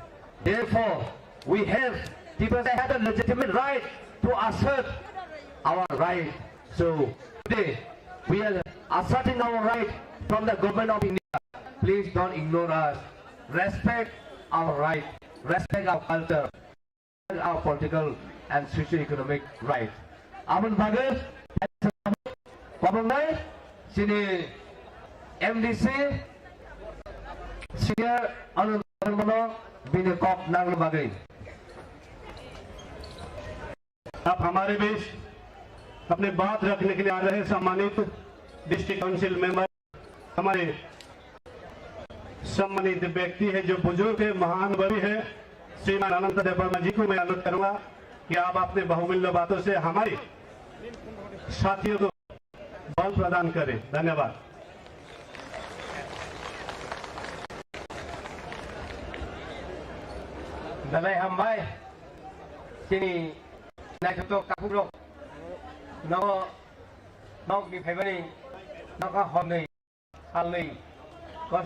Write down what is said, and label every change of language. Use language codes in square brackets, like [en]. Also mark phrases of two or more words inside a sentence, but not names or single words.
[en] Therefore, we have Tipasa had a legitimate right to assert our right. So today, we are asserting our right from the government of India. Please don't ignore us. Respect our right. Respect our culture, our political and socio-economic right. [trp] Amun bagus, pabungai, sini MDC, senior Anand Mano, bini kok nang bagai. [hi] आप हमारे बीच अपने बात रखने के लिए आ रहे सम्मानित [en] district council member [hi] हमारे सम्मानित व्यक्ति है जो बुजुर्ग है महान वरी है श्रीमान अनंत देव वर्मा जी को मैं अनुरोध करूंगा कि आप अपने बहुमूल्य बातों से हमारे साथियों को बल प्रदान करें। धन्यवाद। [trp] Dalai hambai sini nai to kapuro no di phebani no ka homni alni kosto